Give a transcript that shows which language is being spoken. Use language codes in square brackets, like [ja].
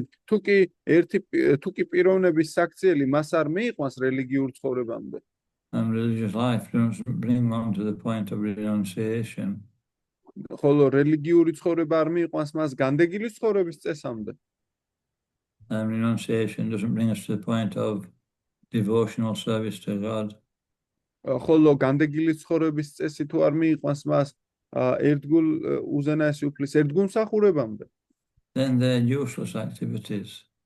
[ka] თუკი პიროვნების საქციელი მას არ მიიყვანს რელიგიურ ცხოვრებამდე. [en] And religious life doesn't bring one to the point of renunciation. [ka] ხოლო რელიგიური ცხოვრება არ მიიყვანს მას განდეგილი ცხოვრების წესამდე. [en] And renunciation doesn't bring us to the point of devotional service to God. [ka] ხოლო განდეგილი ცხოვრების წესი თუ არ მიიყვანს მას ერთგულ უზენაესი უფლის ერთგულმსახურებამდე. [en] Then they're useless activities.